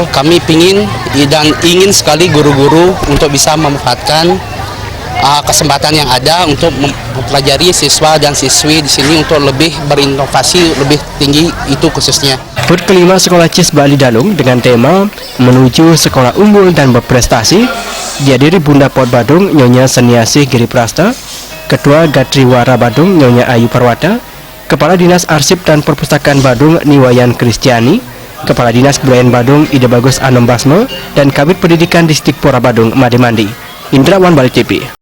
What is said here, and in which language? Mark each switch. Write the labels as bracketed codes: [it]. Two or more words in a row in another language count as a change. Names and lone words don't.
[id] Kami ingin sekali guru-guru untuk bisa memanfaatkan kesempatan yang ada untuk mempelajari siswa dan siswi di sini untuk lebih berinovasi lebih tinggi, itu khususnya. HUT kelima Sekolah CIS Bali Dalung dengan tema Menuju Sekolah Unggul dan Berprestasi dihadiri Bunda Pot Badung Nyonya Seniasih Giri Prasta, Ketua Gatriwara Badung Nyonya Ayu Parwata, Kepala Dinas Arsip dan Perpustakaan Badung Niwayan Kristiani, Kepala Dinas Kebudayaan Badung Ide Bagus Anom Basme, dan Kabid Pendidikan Distrik Pora Badung Made Mandi. Indrawan Bali TV.